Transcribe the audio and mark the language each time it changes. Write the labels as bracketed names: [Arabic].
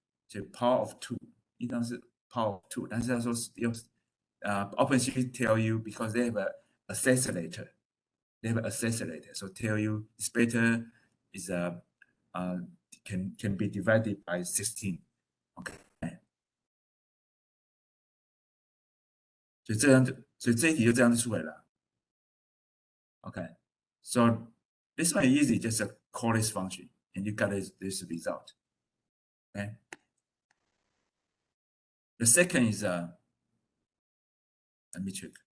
[English] 就 power of 2， [Chinese] 应当是 [English] power of 2， [Chinese] 但是他说用 [English] OpenCV tell you because they have a accelerator, so tell you it's better is can be divided by 16. [Chinese] OK， 所以这一题就这样子出来了。 [English] OK， so this one is easy, just call this function and you got this result. Okay. The second is let me check.